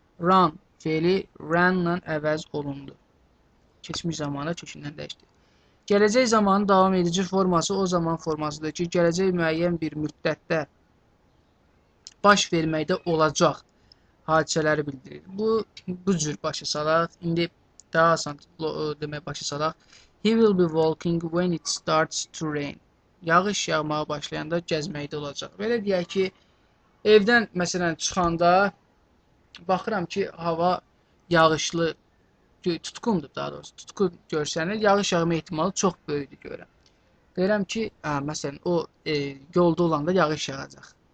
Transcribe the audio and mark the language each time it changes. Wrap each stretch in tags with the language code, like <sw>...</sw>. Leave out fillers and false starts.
<az>Run feili ran-la əvəz olundu. Keçmiş zamanda kökündən dəyişdi. Gələcək zamanın davam edici forması o zaman formasıdır ki, gələcək müəyyən bir müddətdə baş verməkdə olacaq hadisələri bildirir. Bu cür başa salaq. İndi daha asan demək başa salaq.</az> <en>He will be walking when it starts to rain.</en> <az>Yağış yağmağa başlayanda gəzməkdə olacaq. Belə deyək ki, evdən məsələn çıxanda baxıram ki, hava yağışlı, tutqundur daha doğrusu, tutqun görsənir, yağış yağma ehtimalı çox böyükdür görürəm. Deyirəm ki, məsələn, o yolda olanda yağış yağacaq.</az>